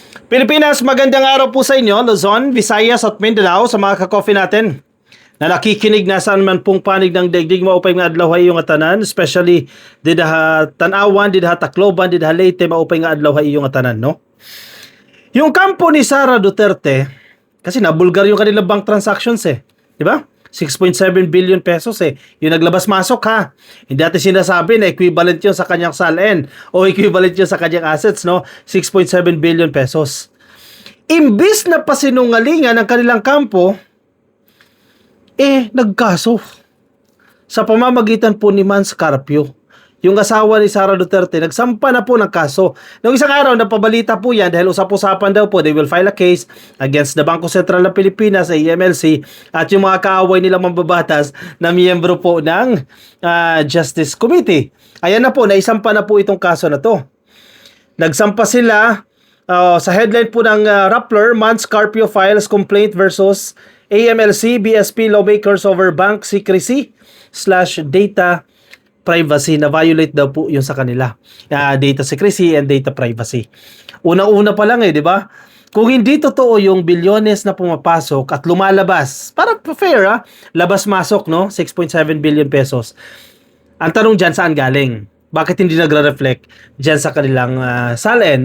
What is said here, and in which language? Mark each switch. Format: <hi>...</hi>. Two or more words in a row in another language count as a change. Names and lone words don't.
<tl>Pilipinas, magandang araw po sa inyo, Luzon, Visayas at Mindanao sa mga ka-coffee natin na nakikinig na saan man pong panig ng daigdig</tl> <war>maupay nga adlaw hay yung atanan,</war> <tl>especially didaha Tanawan, didaha Tacloban, didaha Leyte</tl> <war>maupay nga adlaw hay yung atanan,</war> <tl>no? Yung kampo ni Sara Duterte, kasi nabulgar yung kanilang</tl> <en>bank transactions</en> <tl>di ba? 6.7 billion pesos yung naglabas-masok ha. Hindi natin sinasabi na equivalent yun sa kanyang SALN o equivalent yun sa kanyang assets, no? 6.7 billion pesos. Imbis na pasinungalingan ng kanilang kampo, nagkaso sa pamamagitan po ni Mans Carpio. Yung asawa ni Sara Duterte, nagsampa na po ng kaso. Noong isang araw, napabalita po yan dahil usap-usapan daw po,</tl> <en>they will file a case against the Bangko Sentral ng Pilipinas, AMLC,</en> <tl>at yung mga kaaway nilang mambabatas na miyembro po ng</tl> <en>Justice Committee.</en> <tl>Ayan na po, naisampa na po itong kaso na to. Nagsampa sila sa headline po ng Rappler, Mans Carpio</tl> <en>files complaint versus AMLC, BSP lawmakers over bank secrecy / data privacy,</en> <tl>na violate daw po yun sa kanila.</tl> <en>Data secrecy and data privacy.</en> <tl>Una-una pa lang di ba? Kung hindi totoo yung bilyones na pumapasok at lumalabas, para fair labas-masok, no? 6.7 billion pesos. Ang tanong dyan, saan galing? Bakit hindi nagre-reflect dyan sa kanilang SALN, no?</tl>